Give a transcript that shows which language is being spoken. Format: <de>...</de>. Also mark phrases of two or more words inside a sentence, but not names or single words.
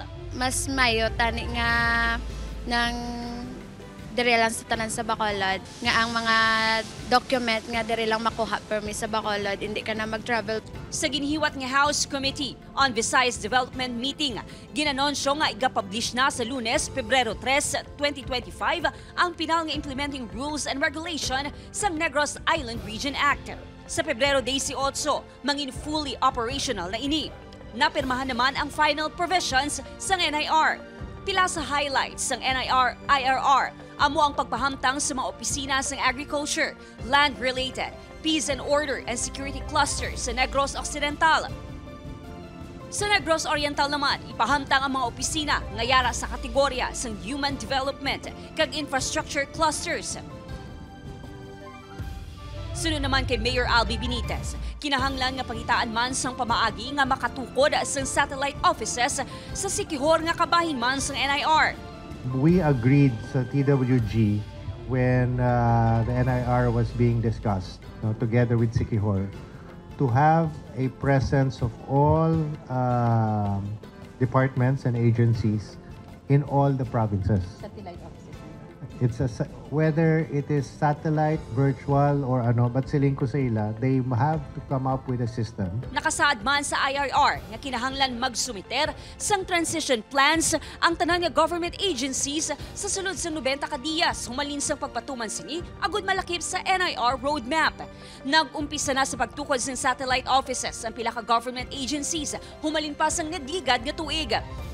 <hil>Mas mayo tani nga ng dire lang sa tanan sa Bacolod nga ang mga document nga dire lang makuha permis sa Bacolod, hindi ka na mag-travel. Sa ginhiwat nga House Committee on Visayas Development Meeting, ginanonsyo nga iga-publish na sa Lunes, Pebrero 3, 2025 ang pinal nga</hil> <en>implementing rules and regulation</en> <hil>sa Negros Island Region Act. Sa Pebrero 18, mangin</hil> <en>fully operational</en> <hil>na ini. Napirmahan naman ang</hil> <en>final provisions</en> <hil>sa NIR. Pila sa highlights ng IRR, amo ang pagpahamtang sa mga opisina sa agriculture,</hil> <en>land-related, peace and order and security clusters sa Negros Occidental.</en> <hil>Sa Negros Oriental naman, ipahamtang ang mga opisina ngayara sa kategorya sa</hil> <en>human development kag infrastructure clusters.</en> <hil>Sunod naman kay Mayor Albi Benitez, kinahanglan nga pangitaan man sang pamaagi nga makatukod sang</hil> <en>satellite offices</en> <hil>sa Siquijor nga kabahin man sang NIR.</hil> <en>We agreed sa TWG when the NIR was being discussed together with Siquijor to have a presence of all departments and agencies in all the provinces. Satellite offices. It's whether it is satellite, virtual, or ano,</en> <hil>but siling ko sa ila,</hil> <en>they have to come up with a system.</en> <hil>Nakasaad man sa IRR nga kinahanglan magsumiter sang</hil> <en>transition plans</en> <hil>ang tanan nga</hil> <en>government agencies</en> <hil>sa sulod sa 90 ka diyas humalin sang pagpatuman sini agud malakip sa NIR roadmap. Nag-umpisa na sa pagtukod sang</hil> <en>satellite offices</en> <hil>ang pila ka</hil> <en>government agencies</en> <hil>humalin pa sang nadligad nga tuig.</hil>